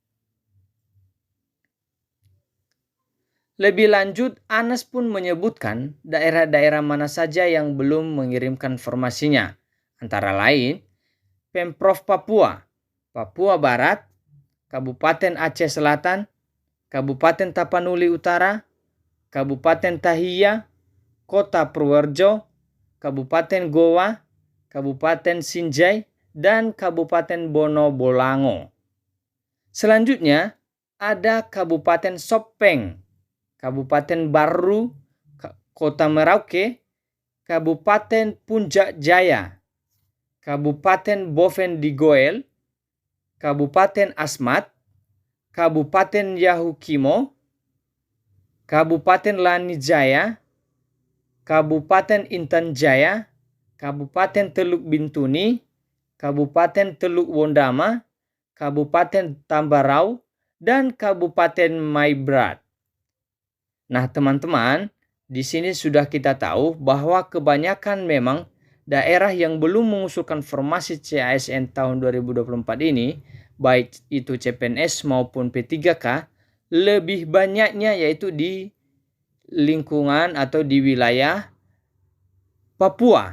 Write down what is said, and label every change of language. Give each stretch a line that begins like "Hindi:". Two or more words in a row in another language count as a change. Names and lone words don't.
Indonesian: Lebih lanjut, Anas pun menyebutkan daerah-daerah mana saja yang belum mengirimkan formasinya, antara lain Pemprov Papua, Papua Barat, Kabupaten Aceh Selatan, Kabupaten Tapanuli Utara, Kabupaten Tahia, Kota Purworejo, Kabupaten Goa, Kabupaten Sinjai, dan Kabupaten Bono Bolango. Selanjutnya ada Kabupaten Sopeng, Kabupaten Baru, Kota Merauke, Kabupaten Puncak Jaya, Kabupaten Boven Digoel, Kabupaten Asmat, Kabupaten Yahukimo, Kabupaten Lanijaya, Kabupaten Intan Jaya, Kabupaten Teluk Bintuni, Kabupaten Teluk Wondama, Kabupaten Tambarau, dan Kabupaten Maibrat. Nah, teman-teman, di sini sudah kita tahu bahwa kebanyakan memang daerah yang belum mengusulkan formasi CASN tahun 2024 ini, baik itu CPNS maupun P3K, lebih banyaknya yaitu di lingkungan atau di wilayah Papua.